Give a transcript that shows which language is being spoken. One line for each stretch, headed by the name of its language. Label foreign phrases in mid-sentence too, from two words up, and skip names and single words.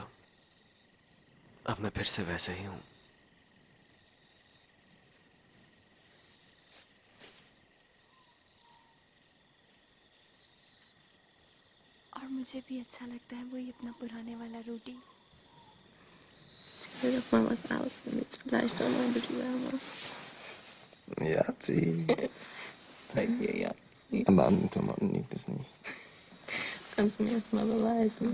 Hindi: अब मैं फिर से वैसे ही हूं। और मुझे भी अच्छा लगता है वही अपना पुराने वाला रूडी।
German: Vielleicht auch noch ein bisschen wärmer. Ja, sie. Bei dir, ja. Aber an den Klamotten liegt es nicht. Kannst du mir jetzt mal beweisen?